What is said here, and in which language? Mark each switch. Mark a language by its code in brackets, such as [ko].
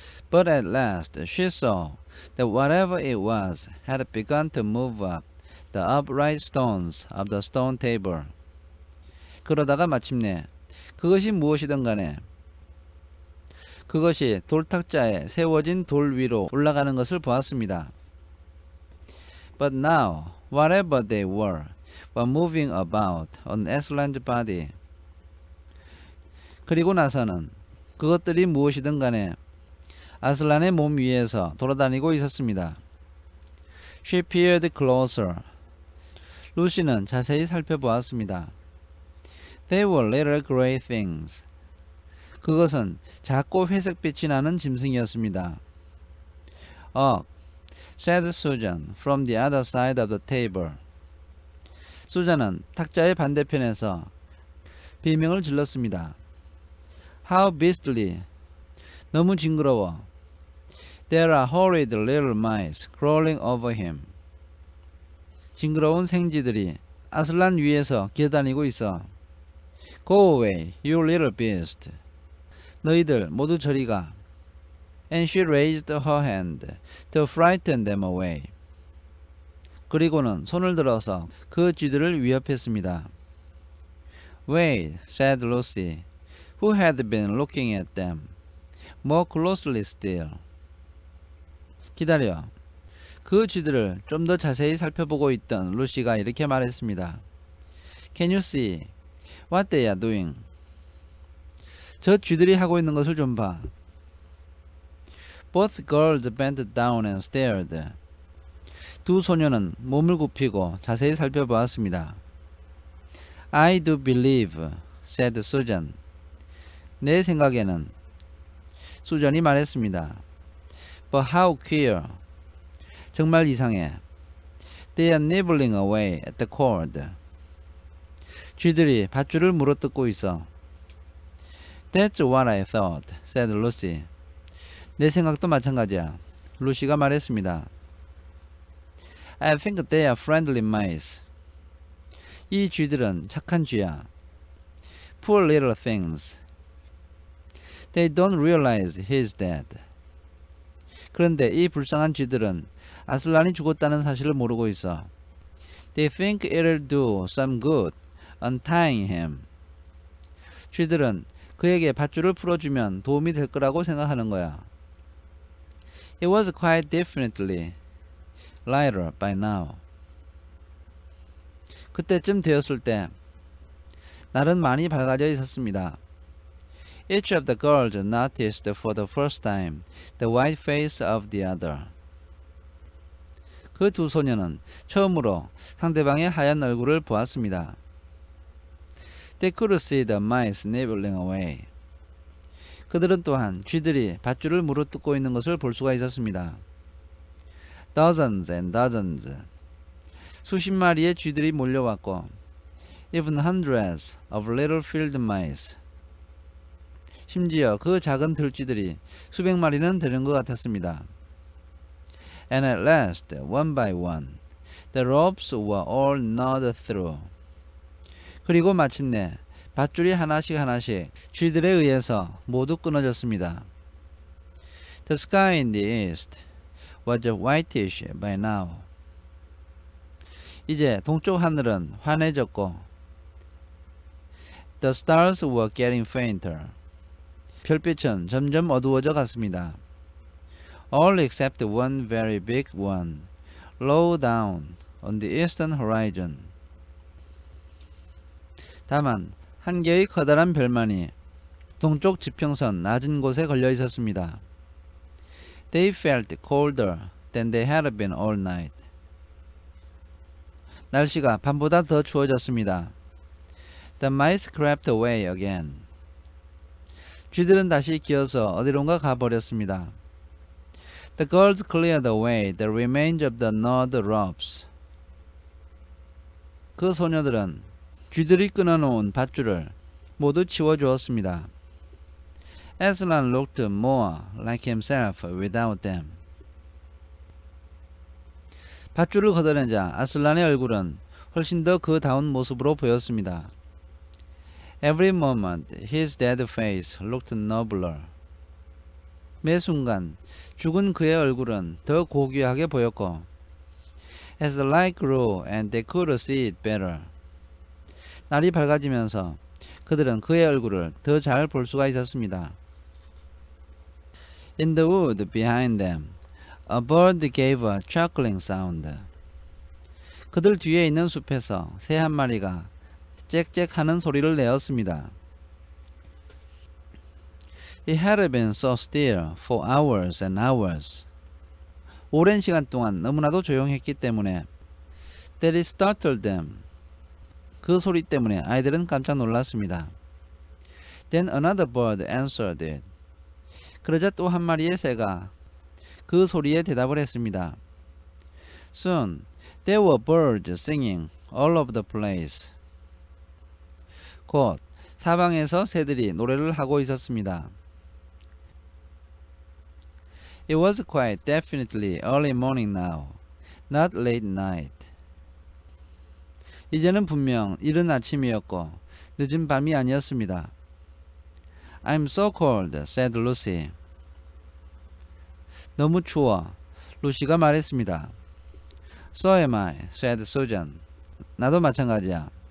[en] But at last she saw that whatever it was had begun to move up the upright stones of the stone table. [ko] 그러다가 마침내 그것이 무엇이든 간에 그것이 돌탁자에 세워진 돌 위로 올라가는 것을 보았습니다. [en] But now, whatever they were moving about on Aslan's body. [ko] 그리고 나서는 그것들이 무엇이든 간에 아슬란의 몸 위에서 돌아다니고 있었습니다. [en] She peered closer. [ko] 루시는 자세히 살펴보았습니다. [en] They were little gray things. [ko] 그것은 작고 회색빛이 나는 짐승이었습니다. [en] Ugh, said Susan from the other side of the table. [ko] 수잔은 탁자의 반대편에서 비명을 질렀습니다. [en] How beastly. [ko] 너무 징그러워. [en] There are horrid little mice crawling over him. [ko] 징그러운 생쥐들이 아슬란 위에서 기어다니고 있어. [en] Go away, you little beast. [ko] 너희들 모두 저리 가. [en] And she raised her hand to frighten them away. [ko] 그리고는 손을 들어서 그 쥐들을 위협했습니다. [en] Wait, said Lucy, who had been looking at them more closely still. [ko] 기다려. 그 쥐들을 좀 더 자세히 살펴보고 있던 루시가 이렇게 말했습니다. [en] Can you see what they are doing? [ko] 저 쥐들이 하고 있는 것을 좀 봐. [en] Both girls bent down and stared. [ko] 두 소녀는 몸을 굽히고 자세히 살펴보았습니다. [en] I do believe, said Susan. [ko] 내 생각에는 수잔이 말했습니다. [en] But how queer. [ko] 정말 이상해. [en] They are nibbling away at the cord. [ko] 쥐들이 밧줄을 물어뜯고 있어. [en] That's what I thought, said Lucy. [ko] 내 생각도 마찬가지야. 루시가 말했습니다. [en] I think they are friendly mice. [ko] 이 쥐들은 착한 쥐야. [en] Poor little things. They don't realize he's dead. [ko] 그런데 이 불쌍한 쥐들은 아슬란이 죽었다는 사실을 모르고 있어. [en] They think it'll do some good untying him. [ko] 쥐들은 그에게 밧줄을 풀어주면 도움이 될 거라고 생각하는 거야. [en] It was quite definitely lighter by now. [ko] 그때쯤 되었을 때 날은 많이 밝아져 있었습니다. [en] Each of the girls noticed for the first time the white face of the other. [ko] 그 두 소녀는 처음으로 상대방의 하얀 얼굴을 보았습니다. [en] They could see the mice nibbling away. [ko] 그들은 또한 쥐들이 밧줄을 물어뜯고 있는 것을 볼 수가 있었습니다. [en] Dozens and dozens. [ko] 수십 마리의 쥐들이 몰려왔고, [en] even hundreds of little field mice. [ko] 심지어 그 작은 들쥐들이 수백 마리는 되는 것 같았습니다. [en] And at last, one by one, the ropes were all gnawed through. [ko] 그리고 마침내 밧줄이 하나씩 하나씩 쥐들에 의해서 모두 끊어졌습니다. [en] The sky in the east was whitish by now. [ko] 이제 동쪽 하늘은 환해졌고, [en] the stars were getting fainter. [ko] 별빛은 점점 어두워져 갔습니다. [en] All except one very big one, low down on the eastern horizon. [ko] 다만 한 개의 커다란 별만이 동쪽 지평선 낮은 곳에 걸려 있었습니다. [en] They felt colder than they had been all night. [ko] 날씨가 밤보다 더 추워졌습니다. [en] The mice crept away again. [ko] 쥐들은 다시 기어서 어디론가 가버렸습니다. [en] The girls cleared away the remains of the gnawed ropes. [ko] 그 소녀들은 쥐들이 끊어놓은 밧줄을 모두 치워주었습니다. [en] Aslan looked more like himself without them. [ko] 밧줄을 걷어내자 아슬란의 얼굴은 훨씬 더 그다운 모습으로 보였습니다. [en] Every moment his dead face looked nobler. [ko] 매 순간 죽은 그의 얼굴은 더 고귀하게 보였고 [en] As the light grew and they could see it better. [ko] 날이 밝아지면서 그들은 그의 얼굴을 더 잘 볼 수가 있었습니다. [en] In the wood behind them, a bird gave a chuckling sound. [ko] 그들 뒤에 있는 숲에서 새 한 마리가 짹짹하는 소리를 내었습니다. [en] It had been so still for hours and hours. [ko] 오랜 시간 동안 너무나도 조용했기 때문에 [en] that it startled them. [ko] 그 소리 때문에 아이들은 깜짝 놀랐습니다. [en] Then another bird answered it. [ko] 그러자 또 한 마리의 새가 그 소리에 대답을 했습니다. [en] Soon there were birds singing all over the place. [ko] 곧 사방에서 새들이 노래를 하고 있었습니다. [en] It was quite definitely early morning now, not late night. [ko] 이제는 분명 이른 아침이었고 늦은 밤이 아니었습니다. [en] I'm so cold, said Lucy. [ko] 너무 추워, 루시가 말했습니다. [en] So am I, said Susan. [ko] 나도 마찬가지야.